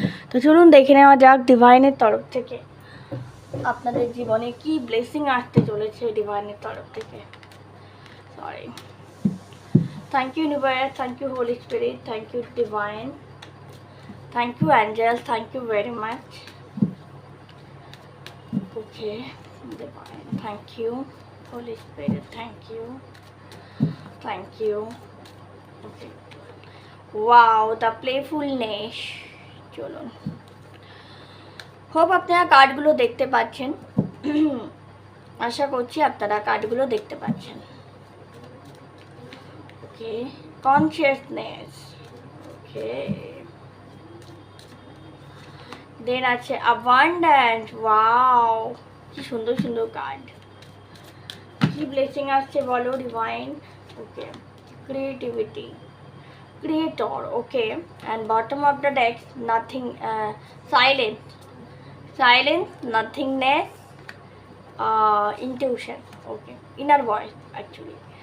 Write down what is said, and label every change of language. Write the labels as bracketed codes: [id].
[bn] তো চলুন দেখে নেওয়া যাক ডিভাইনের তরফ থেকে আপনাদের জীবনে কি ব্লেসিং আসতে চলেছে ডিভাইনের তরফ থেকে। [en] Sorry, thank you universe, thank you holy spirit, thank you divine, thank you angels, thank you very much. Okay, divine, thank you holy spirit, thank you, thank you. Okay, wow, the playfulness. [bn] চলুন, hope আপনারা কার্ডগুলো দেখতে পাচ্ছেন। আশা করছি আপনারা কার্ডগুলো দেখতে পাচ্ছেন। [en] Okay, consciousness. Okay, then আছে abundance. [bn] ওয়াও, কি সুন্দর সুন্দর কার্ড, কি ব্লেসিং আসছে বলো divine. [en] Okay, creativity, creator. Okay, and bottom of the deck nothing, silence, silence, nothingness, intuition. Okay, inner voice actually.